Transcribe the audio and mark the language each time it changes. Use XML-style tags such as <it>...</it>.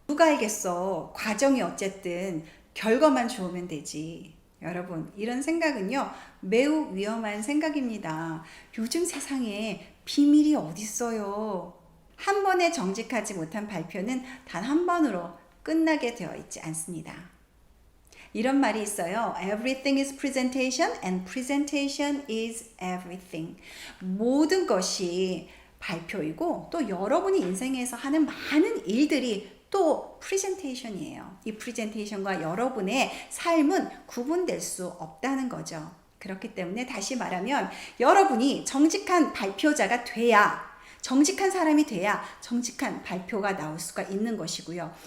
<ko>누가 알겠어. 과정이 어쨌든 결과만 좋으면 되지. 여러분, 이런 생각은요, 매우 위험한 생각입니다. 요즘 세상에 비밀이 어딨어요. 한 번에 정직하지 못한 발표는 단 한 번으로 끝나게 되어 있지 않습니다. 이런 말이 있어요.</ko> <en>Everything is presentation and presentation is everything.</en> <ko>모든 것이 발표이고 또 여러분이 인생에서 하는 많은 일들이 또 프레젠테이션이에요. 이 프레젠테이션과 여러분의 삶은 구분될 수 없다는 거죠. 그렇기 때문에 다시 말하면 여러분이 정직한 발표자가 돼야, 정직한 사람이 돼야 정직한 발표가 나올 수가 있는 것이고요.</ko>